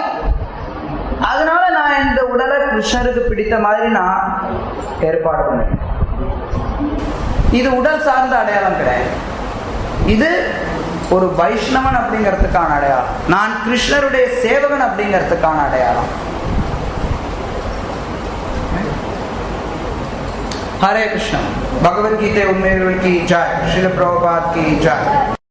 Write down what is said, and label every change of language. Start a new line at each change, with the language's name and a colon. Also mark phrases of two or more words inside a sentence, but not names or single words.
Tamil: அதனால நான் இந்த உடலை கிருஷ்ணருக்கு பிடித்த மாதிரி நான் ஏற்பாடு பண்ணேன். இது உடல் சார்ந்த அடையாளம் கிடையாது. இது ஒரு வைஷ்ணவன் அப்படிங்கிறதுக்கான அடையாளம். நான் கிருஷ்ணருடைய சேவகன் அப்படிங்கிறதுக்கான அடையாளம்.
Hindi: हरे कृष्ण। भगवद गीता उन्मेष की जय। श्रील प्रभुपाद की जय।